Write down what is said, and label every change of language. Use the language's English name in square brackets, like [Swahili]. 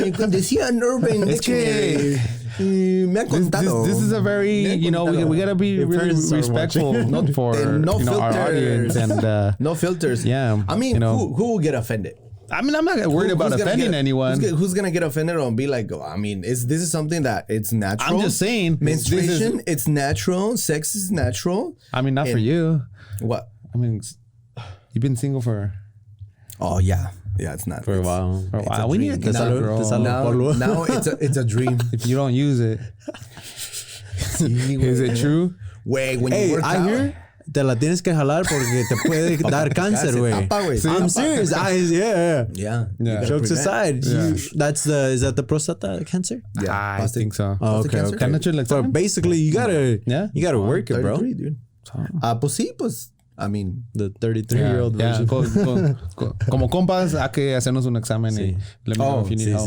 [Spanish] Decían Urban Dictionary. Me han contado. [English] This is a very, we gotta be really respectful for our audience and no filters. Yeah. I mean, who will get offended? I mean, I'm not worried about offending anyone. Who's gonna get offended or be like, I mean, this is something that it's natural. I'm just saying. Menstruation, it's natural. Sex is natural. I mean, not for you. What? I mean, you've been single for... Oh, yeah. Yeah, it's not. For a while. We need to get that girl. Now it's a dream. If you don't use it. Is it true? Wait, when you work out. [Spanish] Hear, te la tienes que jalar porque te puede dar cáncer, güey. [English] I'm serious. Yeah. Jokes aside, is that the prostate cancer? Yeah, I think so. Oh, okay. So basically, you gotta work it, bro. Dude. [Spanish] Pues sí, pues. [English] I mean, the 33-year-old version. [Spanish] Como compas, hay que hacernos un examen y [English] let me know if you need help.